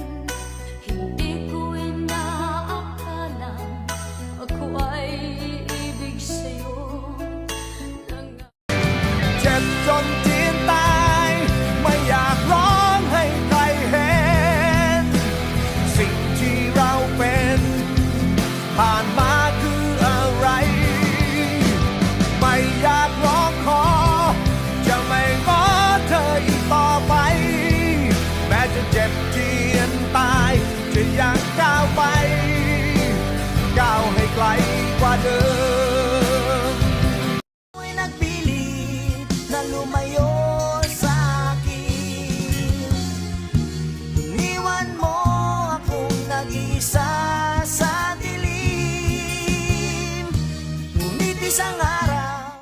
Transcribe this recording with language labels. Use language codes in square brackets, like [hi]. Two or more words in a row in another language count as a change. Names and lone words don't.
[tl] Hindi ko inaakalang ako ay iibig sa'yo. [th] เจ็บจนจีนตายไม่อยากร้องให้ใครเห็นสิ่งที่เราเป็นผ่านมาคืออะไร ไม่อยากร้องขอจะไม่ง้อเธออีกต่อไปแม้จะเจ็บเจียนตายจะยังก้าวไปก้าวให้ไกลกว่าเดิม [tl] Ako'y nagpilit na lumayo sa akin. Iniwan mo akong nag-isa sa dilim. Ngunit isang araw